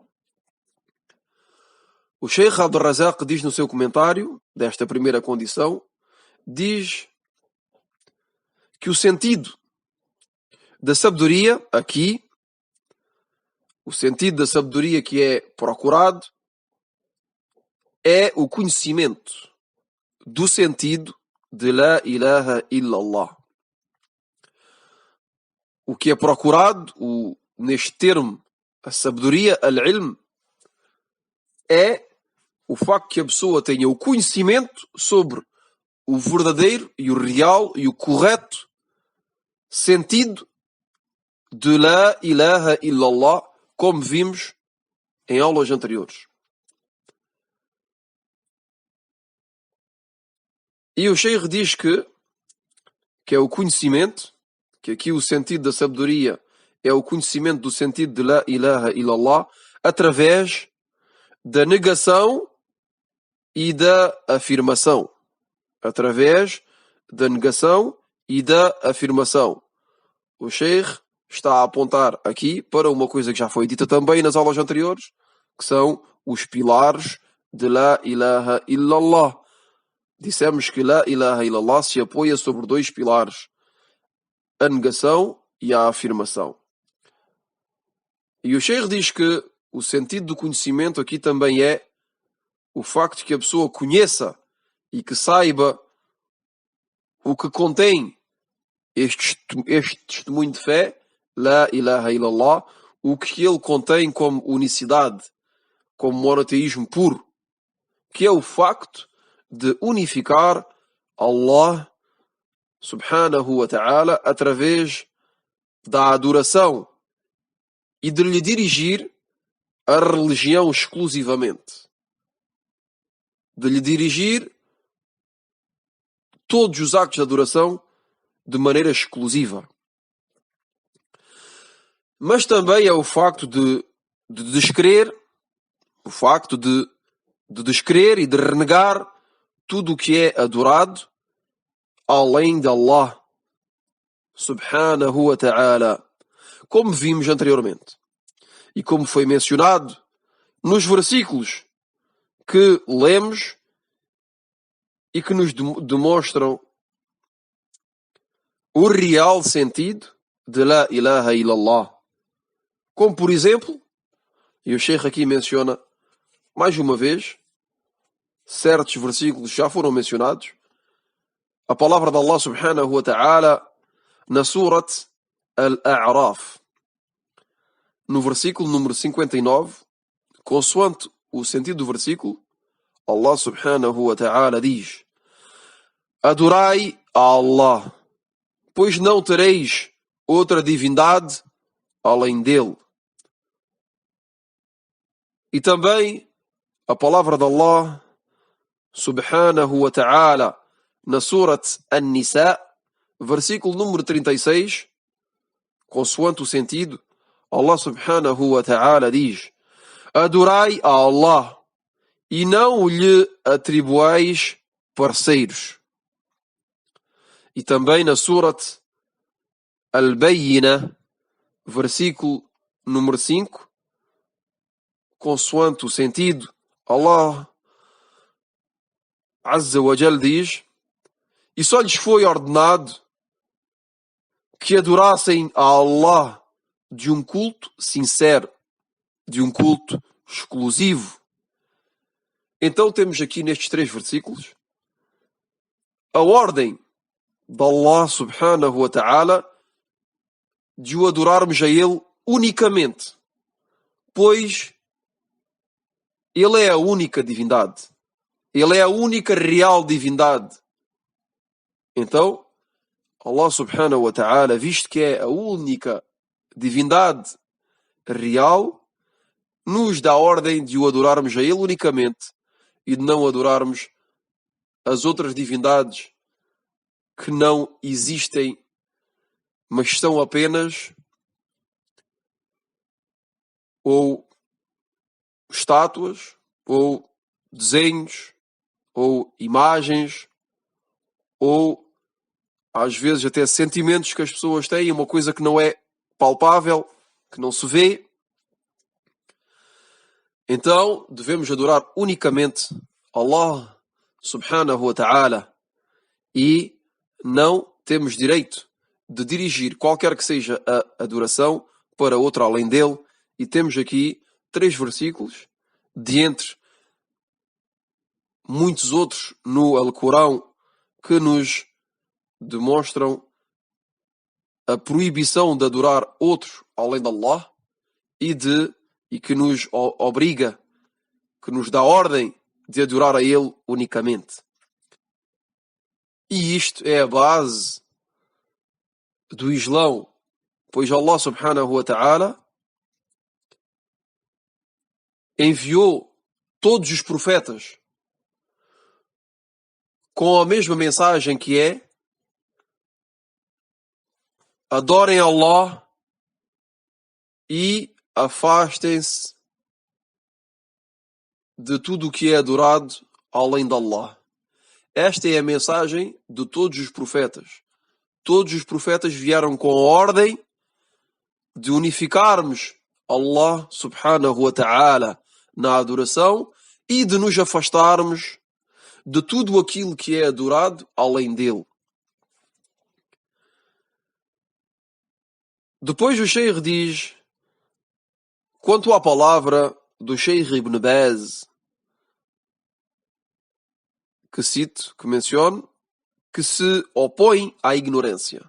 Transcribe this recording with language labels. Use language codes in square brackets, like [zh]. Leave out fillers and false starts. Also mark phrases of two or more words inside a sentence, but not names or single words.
[pt] O Sheikh Abdul Razak diz no seu comentário desta primeira condição, diz que o sentido da sabedoria aqui, o sentido da sabedoria que é procurado, é o conhecimento do sentido de [ar] لا إله إلا الله. [pt] O que é procurado, neste termo, a sabedoria, al-ilm, é o facto que a pessoa tenha o conhecimento sobre o verdadeiro e o real e o correto sentido de [ar] لا إله إلا الله, [pt] como vimos em aulas anteriores. E o Sheikh diz que é o conhecimento que aqui o sentido da sabedoria é o conhecimento do sentido de [ar] لا إله إلا الله [pt] através da negação e da afirmação. Através da negação e da afirmação. O Sheikh está a apontar aqui para uma coisa que já foi dita também nas aulas anteriores, que são os pilares de [ar] لا إله إلا الله. [pt] Dissemos que [ar] لا إله إلا الله [pt] se apoia sobre dois pilares, a negação e a afirmação. E o Sheikh diz que o sentido do conhecimento aqui também é o facto de que a pessoa conheça e que saiba o que contém este testemunho de fé, [ar] لا إله إلا الله, [pt] o que ele contém como unicidade, como monoteísmo puro, que é o facto de unificar Allah [ar] سبحانه وتعالى [pt] através da adoração e de lhe dirigir a religião exclusivamente. De lhe dirigir todos os actos de adoração de maneira exclusiva. Mas também é o facto de descrer, o facto de descrer e de renegar tudo o que é adorado além de Allah [ar] سبحانه وتعالى, [pt] como vimos anteriormente e como foi mencionado nos versículos que lemos e que nos demonstram o real sentido de [ar] لا إله إلا الله. [pt] Como, por exemplo, e o Sheikh aqui menciona mais uma vez, certos versículos já foram mencionados, a palavra de Allah [ar] سبحانه وتعالى [pt] na Surat Al-A'raf, no versículo número 59, consoante o sentido do versículo, Allah [ar] سبحانه وتعالى [pt] diz: adorai a Allah, pois não tereis outra divindade além dele. E também a palavra de Allah [ar] سبحانه وتعالى [pt] na Surat An-Nisa, versículo número 36, consoante o sentido, Allah [ar] سبحانه وتعالى [pt] diz: adorai a Allah e não lhe atribuais parceiros. E também na Surat Al-Bayyina, versículo número 5, consoante o sentido, Allah [ar] عز وجل [pt] diz: e só lhes foi ordenado que adorassem a Allah de um culto sincero, de um culto exclusivo. Então temos aqui nestes três versículos a ordem de Allah [ar] سبحانه وتعالى [pt] de o adorarmos a Ele unicamente, pois Ele é a única divindade. Ele é a única real divindade. Então, [ar] الله سبحانه وتعالى, [pt] visto que é a única divindade real, nos dá a ordem de o adorarmos a Ele unicamente e de não adorarmos as outras divindades que não existem, mas são apenas ou estátuas, ou desenhos, ou imagens, ou às vezes até sentimentos que as pessoas têm, uma coisa que não é palpável, que não se vê. Então devemos adorar unicamente Allah [ar] سبحانه وتعالى [pt] e não temos direito de dirigir qualquer que seja a adoração para outro além dele. E temos aqui 3 versículos, de entre muitos outros no Alcorão, que nos demonstram a proibição de adorar outros além de Allah e que nos obriga, que nos dá ordem de adorar a Ele unicamente. E isto é a base do Islão, pois Allah [ar] سبحانه وتعالى [pt] enviou todos os profetas com a mesma mensagem, que é adorem Allah e afastem-se de tudo o que é adorado além de Allah. Esta é a mensagem de todos os profetas. Todos os profetas vieram com a ordem de unificarmos Allah [ar] سبحانه وتعالى [pt] na adoração e de nos afastarmos de tudo aquilo que é adorado além dele. Depois o Sheikh diz, quanto à palavra do Sheikh Ibn Baz, que cito, que menciono, que se opõe à ignorância.